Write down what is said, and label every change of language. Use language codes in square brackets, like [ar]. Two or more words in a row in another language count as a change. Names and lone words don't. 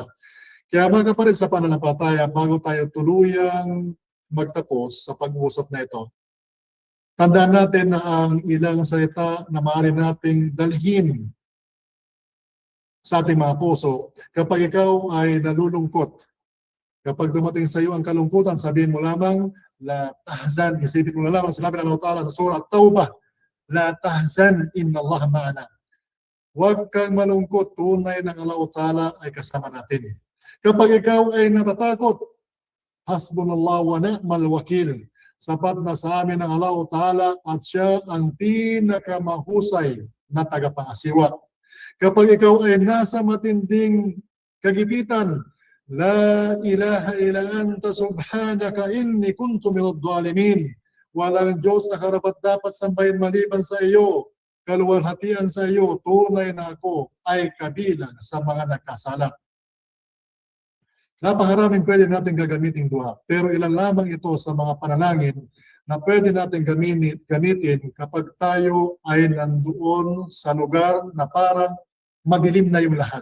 [tl] Kaya mga kapatid, sa pananampalataya, bago tayo tuluyang magtapos sa pag-uusap na ito, tandaan natin na ang ilang salita na maaari nating dalhin sa ating mga puso. Kapag ikaw ay nalulungkot, kapag dumating sa iyo ang kalungkutan, sabihin mo lamang, [ar] لا تحزن, [tl] isipin mo na lamang, sinabi ng [ar] الله تعالى [tl] sa surah At-Tawbah, [ar] لا تحزن إن الله معنا. [tl] Huwag kang malungkot, tunay ng [ar] الله تعالى [tl] ay kasama natin. Kapag ikaw ay natatakot, [ar] حسبنا الله ونعم الوكيل. [tl] Sapat na sa amin ang [ar] الله تعالى [tl] at siya ang pinakamahusay na tagapangasiwa. Kapag ikaw ay nasa matinding kagipitan. [ar] لا إله إلا أنت سبحانك إني كنت من الظالمين. [tl] Walang Diyos na karapat-dapat sambahin maliban sa iyo. Kaluwalhatian sa iyo, tunay na ako ay kabilang sa mga nagkasala. Napakaraming pwede natin gagamitin dua, pero ilan lamang ito sa mga panalangin na pwede natin gamitin kapag tayo ay nandoon sa lugar na parang madilim na yung lahat.